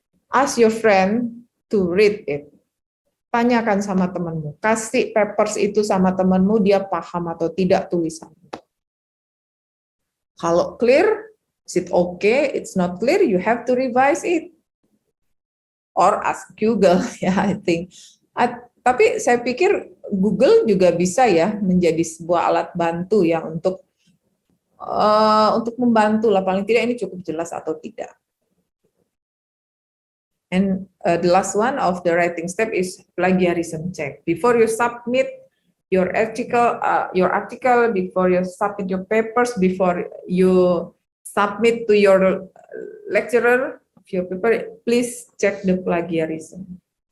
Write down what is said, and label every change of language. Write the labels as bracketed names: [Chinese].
[English] Ask your friend to read it. [Indonesian] Tanyakan sama temanmu, kasih papers itu sama temanmu, dia paham atau tidak tulisan. [English] Kalau clear, is it okay? It's not clear, you have to revise it. Or ask Google, ya, I think. [Indonesian] Tapi saya pikir Google juga bisa ya menjadi sebuah alat bantu ya untuk membantu lah, paling tidak ini cukup jelas atau tidak. [English] And the last one of the writing step is plagiarism check. Before you submit your article, before you submit your papers, before you submit to your lecturer of your paper, please check the plagiarism.